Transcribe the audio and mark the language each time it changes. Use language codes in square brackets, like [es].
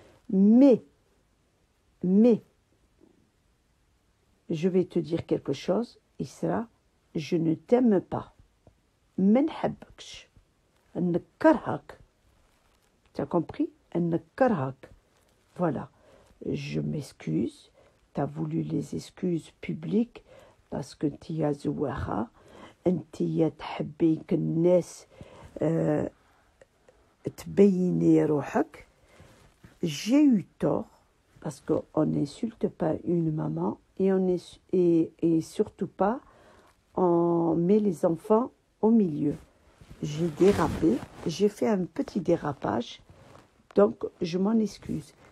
[fr] Mais, je vais te dire quelque chose, Isra, je ne t'aime pas. [ar] ما نحبكش. نكرهك. [fr] Tu as compris? [ar] نكرهك. Voilà. [fr] Je m'excuse. Tu as voulu les excuses publiques parce que tu as زواخة. [ar] انتي تحبي الناس تبيني روحك. [fr] J'ai eu tort parce qu'on n'insulte pas une maman et surtout pas on met les enfants au milieu. J'ai dérapé, j'ai fait un petit dérapage, donc je m'en excuse.